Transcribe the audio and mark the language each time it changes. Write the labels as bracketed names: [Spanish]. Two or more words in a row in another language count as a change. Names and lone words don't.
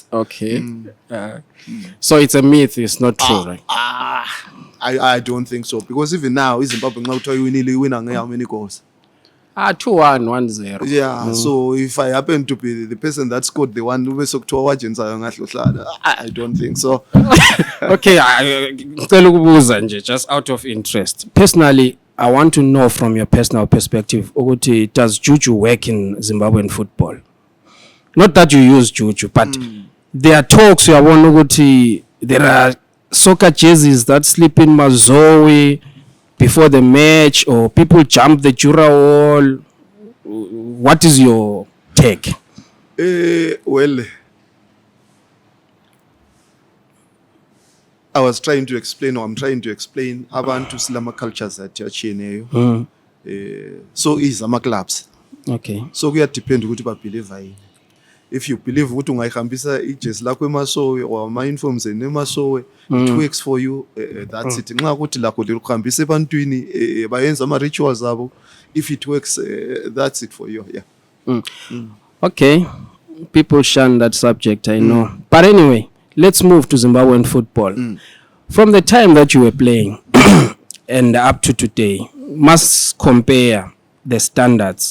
[English] Okay. So it's a myth. It's not true, right? I don't think so, because even now, Zimbabwe now tell you we nearly win how many goals. 2-1, 1-0. Yeah. So if I happen to be the person that scored the one, I don't think so. [North Ndebele] Okay, ngicela ukubuza nje, [English] just out of interest. Personally, I want to know from your personal perspective, ukuthi, does juju work in Zimbabwean football? Not that you use juju, but there are talks you want ukuthi there are soccer jerseys that slip in Mazoe before the match, or people jump the Jura wall. What is your take? Well, I'm trying to explain [North Ndebele] abantu silama [English] cultures that yachiyeneyo. So is ama clubs. Okay. [North Ndebele] So kuya depend ukuthi ba believe yini. [English] If you believe [North Ndebele] ukuthi ungayihambisa ijezi lakho eMasowe or ama uniforms eMasowe, [English] it works for you, that's it. [North Ndebele] Nxa ukuthi lakho likhambisa ebantwini bayenza ama rituals abo, [English] if it works, that's it for you. Yeah. Okay. People shun that subject, I know. But anyway, let's move to Zimbabwean football. From the time that you were playing and up to today, must compare the standards.